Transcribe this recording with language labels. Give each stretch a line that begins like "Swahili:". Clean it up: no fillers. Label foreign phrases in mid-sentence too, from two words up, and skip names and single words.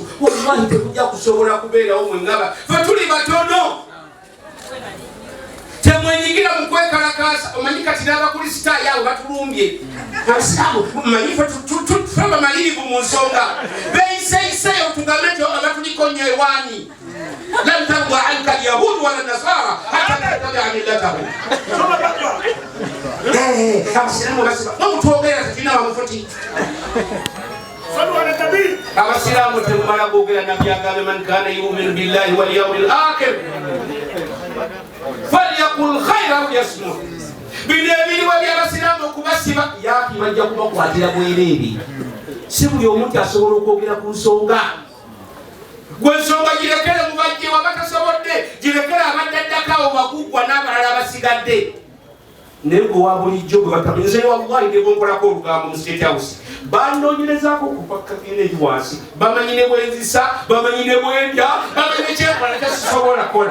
Ganda: Wallahi tekujja kusobola kubeerawo mwe ngaba fe tuli batono. Temwenyigira mu kwekalakaasa. Omanyi kati n'abakristaayo abo batulumbye. Abasiraamu omanyi fe bamalirivu mu nsonga beyiseyiseyo tugambe nti abatuliko nnyo ewaani.
Arabic: لم ترضى عنك اليهود ولا النصارى حتى تتبع ملتهم.
Ganda: Abasiraamu basiba nomutwogera tetulina bamufuti. Abasiraamu temumala kwogera nabbi agambe
Arabic: من كان يؤمن بالله واليوم الآخر فليقل خيرا أو ليصمت.
Ganda: Bino ebiriwo by'abasiraamu okubasiba yaki bajja kubakwatira bwereere. Si buli omuntu asobola okwogera ku nsonga. Gwe ensonga girekere mu bajje wabatasobodde, girekere abaddaddakawo bakuggwa n'abalala abasigadde. Naye gwe wa bulijjo gwe bataminze wallahi ne bonkolako olugambo mu State House banoonyerezaako okupakka eri wansi, bamanyi ne bwenzisa, bamanyi ne bwendya, bamanyi ne kyekola tekisobola kola.